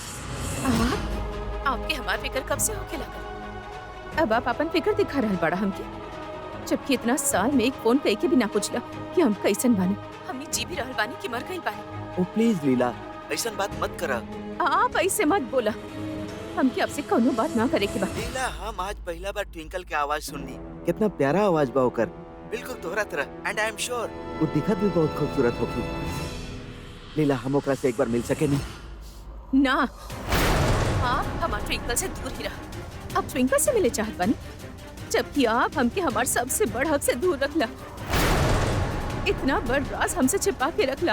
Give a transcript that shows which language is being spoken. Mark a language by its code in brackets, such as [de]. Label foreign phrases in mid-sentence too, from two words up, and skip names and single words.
[bho] आपके हमार फिक्र कब से होके लगा? अब आप अपन फिक्र दिखा रहल बड़ा हमके, जबकि इतना साल में एक फोन कई के भी ना पूछला कि हम कैसन बानी, हमनी जी भी रहल बानी कि मर गइल बानी। ओ प्लीज लीला, ऐसन बात मत करा। आप ऐसे मत बोला। हमके अब से कोनो बात ना करे के बा। लीला, हम आज पहला बार ट्विंकल के आवाज सुननी। कितना प्यारा आवाज बा ओकर, बिल्कुल तोहरा तरह। [en] And I am sure [bho] वो दिखत भी बहुत खूबसूरत होगी। लीला, हम ओकरा से एक बार मिल सके नहीं? ना, आप हमारे ट्विंकल से दूर ही रहा। अब ट्विंकल से मिले चाहत बानी, जबकि आप हमके हमारे सबसे बड़ हक से दूर रखला। इतना बड़ राज हमसे छिपा के रखला।